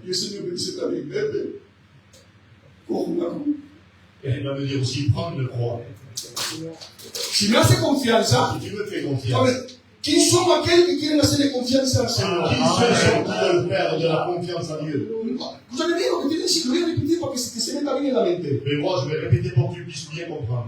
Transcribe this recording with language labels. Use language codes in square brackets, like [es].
[es] Y el Señor me dice también, Pepe, coge una cruz. [fr] Et il va me dire aussi, prends une croix. [es] Si me hace confianza, [fr] Si tu me fais [es] a [fr] confiance. [es] ver, ¿quién son aquellos que quieren hacerle confianza al Señor? [fr] Qui ceux qui veulent faire de la confiance à Dieu? [es] Escúchame bien lo que tienes que lo voy a repetir para que se meta bien en la mente. [fr] Mais moi, je vais répéter pour que tu puisses bien comprendre.